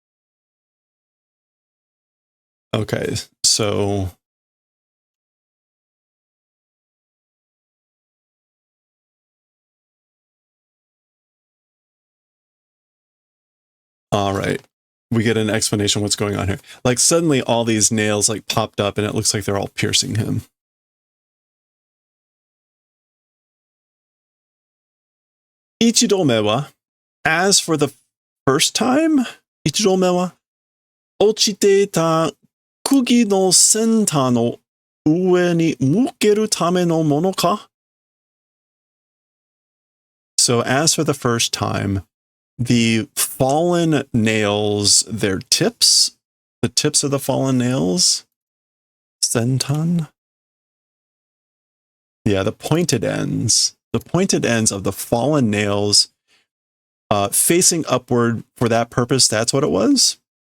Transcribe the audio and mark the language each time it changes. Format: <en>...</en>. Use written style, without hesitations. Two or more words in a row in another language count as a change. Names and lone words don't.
<en>Okay, so all right. We get an explanation what's going on here. Like suddenly all these nails like popped up and it looks like they're all piercing him.</en> <ja>一度目は,</ja> <en>as for the first time,</en> <ja>一度目は、落ちていた釘の先端の上に向けるためのものか?</ja> <en>So as for the first time, the fallen nails, their tips, the tips of the fallen nails, sentan? Yeah, the pointed ends of the fallen nails facing upward for that purpose, that's what it was?</en>